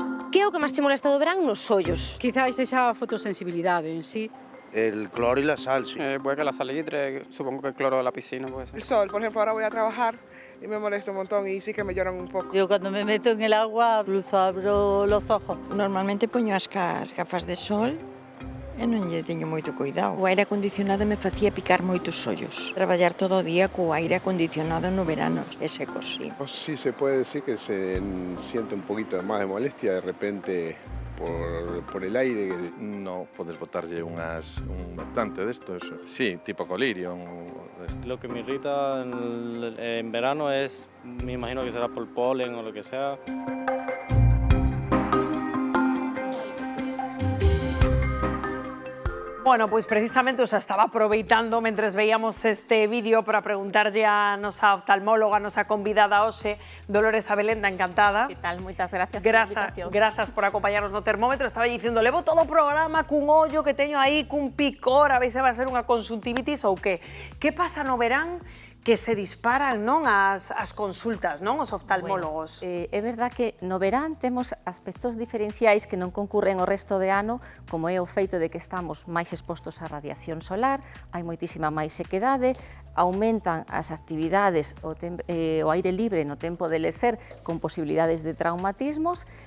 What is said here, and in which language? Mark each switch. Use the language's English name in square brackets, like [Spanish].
[Galician] Que é o que máis che molesta do verán nos ollos? Quizás sexa a fotosensibilidade en sí. [Spanish] El cloro y la sal, sí. Puede que la salitre, supongo que el cloro de la piscina puede ser. El sol, por ejemplo, ahora voy a trabajar y me molesta un montón y sí que me lloran un poco. Yo cuando me meto en el agua, incluso abro los ojos. [Galician] Normalmente poño as gafas de sol e non lle teño moito cuidado. O aire acondicionado me facía picar moitos ollos. Traballar todo o día co aire acondicionado no verano é seco, sí. [Spanish] Sí se puede decir que se siente un poquito más de molestia de repente por el aire. [Galician] No podes botarlle un bastante de estos. [Spanish] Sí, tipo colirio. Lo que me irrita en verano es, me imagino que será por polen o lo que sea. [Galician] Bueno, pois precisamente os estaba aproveitando mentres veíamos este vídeo para preguntarlle a nosa oftalmóloga, a nosa convidada hoxe, Dolores Abelenda, encantada. Que tal? Moitas gracias pola invitación. Grazas por acompañarnos no termómetro. Estaba dicindo, levo todo o programa cun ollo que teño aí, cun picor, a ver se vai ser unha conxuntivitis ou que. Que pasa no verán que se disparan, non, as consultas, non, os oftalmólogos? É verdad que no verán temos aspectos diferenciais que non concurren o resto de ano, como é o feito de que estamos máis expostos á radiación solar, hai moitísima máis sequedade, aumentan as actividades o aire libre no tempo de lecer con posibilidades de traumatismos.